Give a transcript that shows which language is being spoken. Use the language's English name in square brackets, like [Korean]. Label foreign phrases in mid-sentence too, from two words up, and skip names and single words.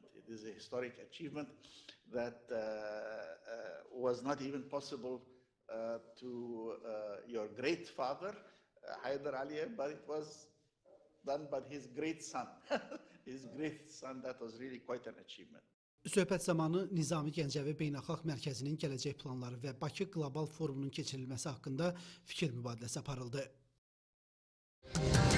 [English] It is a historic achievement that was not even possible to your great father, Haydar Aliyev, but it was done by his great son. His great son, that was really quite an achievement. [Azerbaijani] Söhbət zamanı Nizami Gəncəvi Beynəlxalq Mərkəzinin gələcək planları və Bakı Qlobal Forumunun keçirilməsi haqqında fikir mübadiləsi aparıldı.